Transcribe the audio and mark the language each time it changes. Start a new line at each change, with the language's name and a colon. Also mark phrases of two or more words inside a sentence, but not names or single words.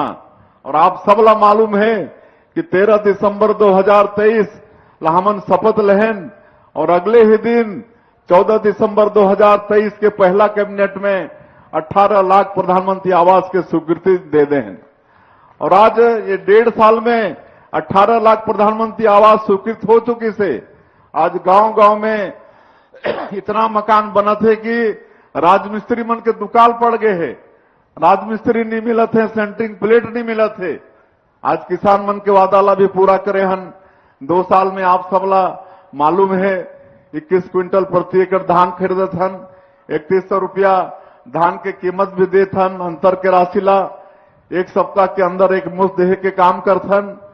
Chhattisgarhi: और आप सबला मालूम है कि 13 दिसंबर 2023 हमन शपथ लेहन और अगले ही दिन 14 दिसंबर 2023 के पहला कैबिनेट में 18 लाख प्रधानमंत्री आवास के स्वीकृति दे दें। और आज ये 1.5 साल में 18 लाख प्रधानमंत्री आवास स्वीकृत हो चुकी से आज गांव-गांव में इतना मकान बना थे कि राजमिस्त्री मन के दुकाल पड़ गए है। राजमिस्त्री नहीं मिलत है, सेंटरिंग प्लेट नहीं मिलत है। आज किसान मन के वादा ला भी पूरा करे हन। 2 साल में आप सबला मालूम है 21 क्विंटल प्रति एकड़ धान खरीदत हन। 3100 रुपया धान के कीमत भी देत हन। अंतर के राशि ला 1 सप्ताह के अंदर एक मुश्त देहे के काम करथन।